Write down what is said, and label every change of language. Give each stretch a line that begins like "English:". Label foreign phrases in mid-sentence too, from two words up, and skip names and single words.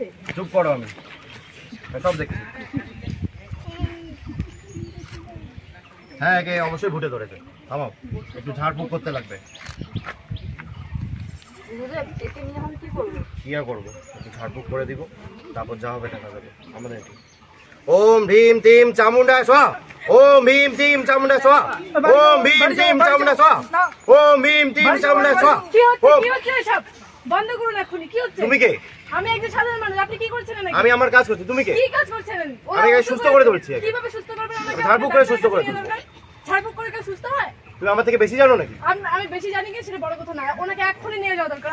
Bangla: চুপ করো, আমি সব দেখছি। হ্যাঁ একে অবশ্যই ভুটে ধরেছে। থামাও, একটু ঝাড়ফুঁক করতে লাগবে। কি আর করবো, একটু ঝাড়ফুঁক করে দিব, তারপর যা হবে দেখা যাবে আমাদের।
Sanskrit: ओम भीम टीम चामुंडा स्वाहा। ओम भीम टीम चामुंडा स्वाहा। ओम भीम टीम चामुंडा स्वाहा। ओम भीम टीम चामुंडा स्वाहा।
Bangla: কি হচ্ছে সব বন্ধ করুন এখনি। কি হচ্ছে? তুমি কে? আমি একজন সাধারণ মানুষ, আপনি কি করছেন নাকি? আমি আমার কাজ করছি, তুমি কে? কি কাজ করছেন? আমি একে সুস্থ করে তুলছি। কিভাবে সুস্থ করবেন? আমাকে ঝাড়ফুঁক করে সুস্থ করে তুলবো। ঝাড়ফুঁক করে কেউ সুস্থ হয়? তুমি আমার থেকে বেশি জানো নাকি? আমি বেশি জানি কি সেটা বড় কথা না, ওনাকে এক্ষুনি নিয়ে যাওয়া দরকার।